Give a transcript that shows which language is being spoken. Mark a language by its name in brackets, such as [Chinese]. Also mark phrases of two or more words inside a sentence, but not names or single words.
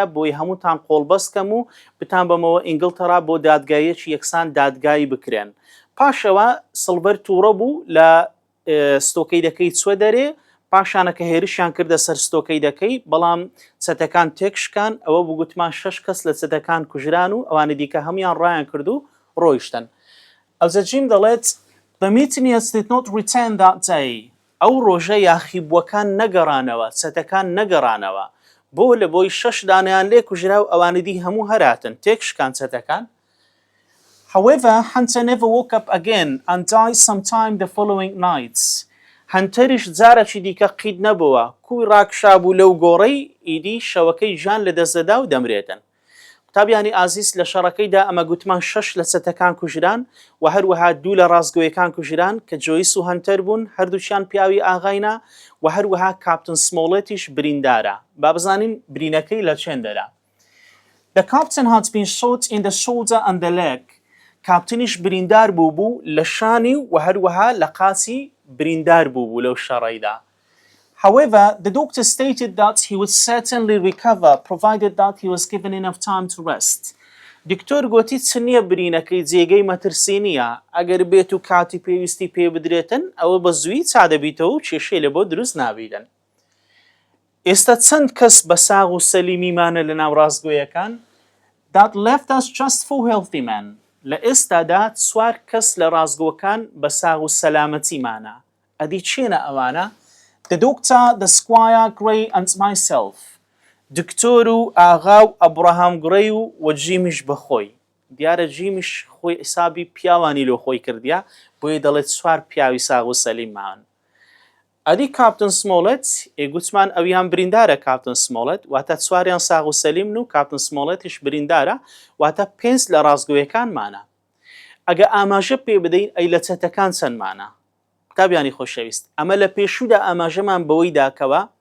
[Central Kurdish] بۆی هەمووتان قۆڵبەستکەم و بتان بەمەوە ئینگلتەرا بۆ دادگایەکی یەکسان دادگایی بکرێن پاشەوە سڵڤەر تووڕە بوو لە ستۆکەیدەکەی چوە دەرێ پاشانە کە هێرشیان کردە سەر ستۆکەیدەکەی بەڵام چەتەکان تێکشکان ئەوە بوو گوتمان 6 کەس لە چەتەکان کوژران و ئەوانە دیکە هەمویان ڕایان کرد و ڕۆیشتن ئەوجە جیم دەڵێت [English] The mutineers did not return that day [Central Kurdish] ئەو ڕۆژە یاخیبووەکان نەگەڕانەوە چەتەکان نەگەڕانەوە بۆ لە بۆی 6 دانیان لێ کوژرا و ئەوانە دی هەموو هەراتن تێکشکان چەتەکان [English] However, Hunter never woke up again and died sometime the following night. [Central Kurdish] هەنتەریش جارێکی دیکە قید نەبووە کوی ڕاکشابوو لەو گۆڕەی ئیدی شەوەکەی ژان لە دەستدەدا و دەمرێتن قوتابیانی ئازیز لە شەڕەکەیدا ئەمە گوتمان 6 لە چەتەکان کوژران و هەروەها 2 لە ڕاستگۆیەکان کوژران کە جۆیس و هەنتەر بوون هەردووچیان پیاوی ئاغاینا و هەروەها کاپتن سمۆڵەتیش بریندارە با بزانین برینەکەی لە چێندەرا [English] The captain had been shot in the shoulder and the leg [Central Kurdish] کاپتنیش بریندار بوو لە شانی و هەروەها لە قاچی بریندار بوو لەو شەڕەیدا [English] However, the doctor stated that he would certainly recover provided that he was given enough time to rest. [Central Kurdish] دکتۆر گوتی چ نییە برینەکەی جێگەی مەترسی نییە ئەگەر بێت و کاتی پێویستی پێ بدرێتن ئەوە بە زووی چادەبیتەوە و کێشەی لە بۆ دروست نابیدن. ئێستا چەند کەس بە ساغ و سەلیمیمانە لە ناو ڕاستگۆیەکان [English] That left us just 4 healthy men. [Central Kurdish] لە ئێستادا 4 کەس لە ڕاستگۆکان بە ساغ و سەلامەتیمانە ئەدی چێنە ئەوانە [English] The doctor, the squire, Gray and myself. [Central Kurdish] دکتۆر و ئاغا و ئەبراهام گڕەی و جیمیش بەخۆی دیارە جیمیش خۆی ئیسابی پیاوانی لۆ خۆی کردیا بۆیە دەڵێت 4 پیاوی ساغ و سەلیمان ئەدی کاپتن سمۆڵەت ئێگوتمان ئەویان بریندارە کاپتن سمۆڵەت واتە 4یان ساغ و سەلیمن و کاپتن سمۆڵەتیش بریندارە واتە 5 لە ڕاستگۆیەکانمانە ئەگە ئاماژە پێ بدەین ئەی لە چەتەکان چەندمانە قوتابیانی خۆشەویست ئەمە لە پێشوودا ئاماژەمان بەوەی داکەوە